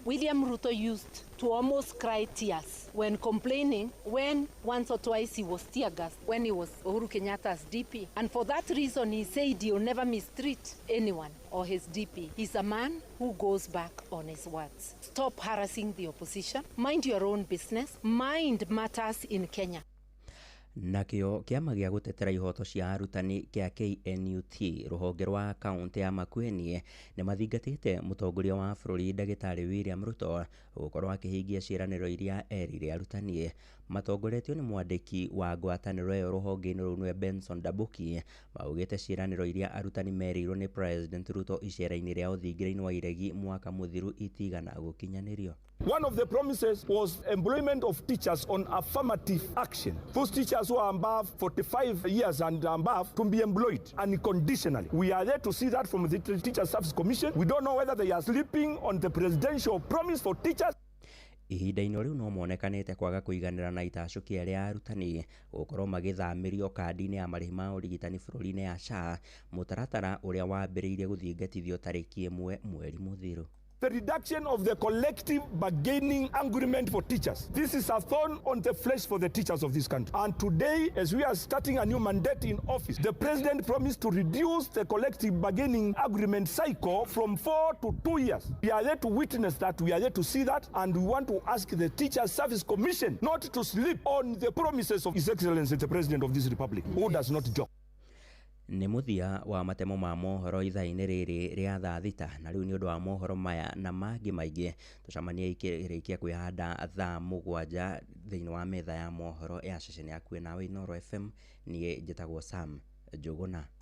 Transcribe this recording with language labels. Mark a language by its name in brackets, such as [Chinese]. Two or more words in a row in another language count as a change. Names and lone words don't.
[English] William Ruto used to almost cry tears when complaining when once or twice he was tear gassed when he was Uhuru Kenyatta's DP. And for that reason, he said he'll never mistreat anyone or his DP. He's a man who goes back on his words. Stop harassing the opposition. Mind your own business. Mind matters in Kenya. [Kikuyu] Nakio kiama gĩa gũtetera ihoto cia arutani kia KNUT rũhonge rwa kaunti ya Makueni nĩ mathingatĩte mũtongoria wa bũrũri Ndagĩtarĩ William Ruto gũkorwo akĩhingia ciĩranĩro iria erire arutani. Matongoretio nĩ mwandĩki wa ngwatanĩro ĩyo rũhonge-inĩ rũu nĩwe Benson Dabuki maugĩte ciĩranĩro iria arutani merĩirwo nĩ President Ruto icera-inĩ rĩa ũthingira-inĩ wa iregi mwaka mũthiru itigana gũkinyanĩrio. [English] One of the promises was employment of teachers on affirmative action. Those teachers who are above 45 years and above to be employed unconditionally. We are there to see that from the Teacher Service Commission. We don't know whether they are sleeping on the presidential promise for teachers. [Kikuyu] Ihinda-inĩ rĩu no monekanĩte kwaga kũiganĩra na itacũkia rĩa arutani gũkorwo magĩthamĩrio kandi-inĩ ya marĩhi ma ũrigitani bũrũri-inĩ ya SHA, mũtaratara ũrĩa wambĩrĩirie gũthingatithio tarĩki 1 mweri mũthiru. [English] The reduction of the collective bargaining agreement for teachers. This is a thorn on the flesh for the teachers of this country. And today, as we are starting a new mandate in office, the president promised to reduce the collective bargaining agreement cycle from 4 to 2 years. We are there to witness that, we are there to see that, and we want to ask the Teacher Service Commission not to sleep on the promises of His Excellency, the President of this Republic, who does not joke. [Kikuyu] Nĩ mũthia wa matemo ma mohoro ithaa-inĩ rĩrĩ rĩa thaa thita, na rĩu nĩ ũndũ wa mohoro maya na mangĩ maingĩ tũcemanie ikĩrĩkia kwĩhanda thaa 7 thĩinĩ wa metha ya mohoro ya ceceni yaku nawe Inoro FM. Niĩ njĩtagwo Sam Njũgũna.